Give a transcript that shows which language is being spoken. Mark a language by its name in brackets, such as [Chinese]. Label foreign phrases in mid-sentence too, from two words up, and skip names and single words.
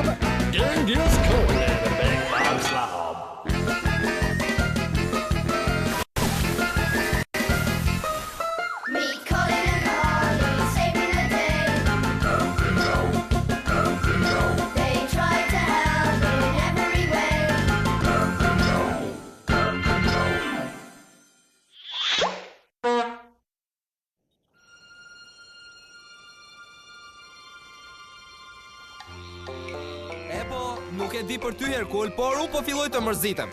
[English] Genghis Conan and the Big Bob Slob. Meet Colin and Ollie, saving the day. They try to help in every way. [Albanian] Nuk e di për ty Herkul, por unë po filloj të mërzitem.